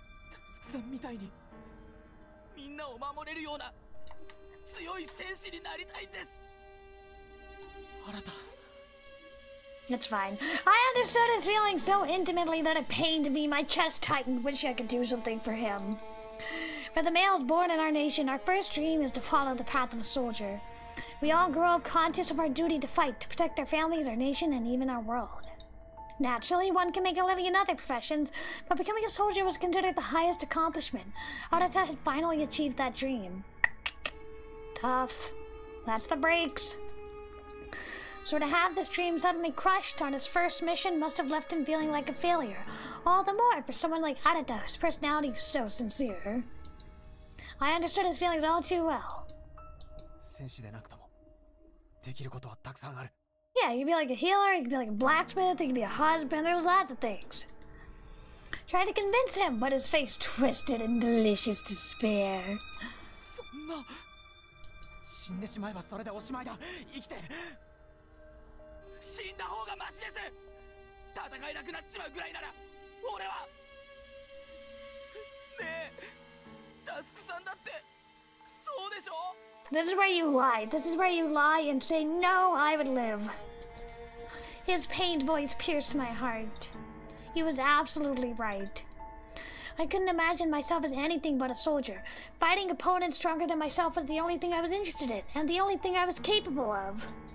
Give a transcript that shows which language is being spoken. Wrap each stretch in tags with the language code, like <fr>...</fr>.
<ja>タスクさんみたいにみんなを守れるような強い戦士になりたいんです。あなた</ja> <en>It's fine. I understood his feelings so intimately that it pained me. My chest tightened, wish I could do something for him. For the males born in our nation, our first dream is to follow the path of a soldier. We all grow up conscious of our duty to fight, to protect our families, our nation, and even our world. Naturally, one can make a living in other professions, but becoming a soldier was considered the highest accomplishment. Arata had finally achieved that dream. Tough. That's the breaks. So to have this dream suddenly crushed on his first mission must have left him feeling like a failure. All the more for someone like Arata, whose personality was so sincere. I understood his feelings all too well.</en> <ja>戦士でなくともできることはたくさんある。</ja> <en>Yeah, you could be like a healer, you could be like a blacksmith, you could be a husband, there's lots of things. Tried to convince him, but his face twisted in delicious despair.</en> <ja>そんな死んでしまえばそれでおしまいだ。生きて。死んだ方がマシです。戦えなくなっちまうぐらいなら俺はねえタスクさんだってそうでしょ。</ja> <en>This is where you lie. This is where you lie and say, no, I would live. His pained voice pierced my heart. He was absolutely right. I couldn't imagine myself as anything but a soldier. Fighting opponents stronger than myself was the only thing I was interested in, and the only thing I was capable of.</en>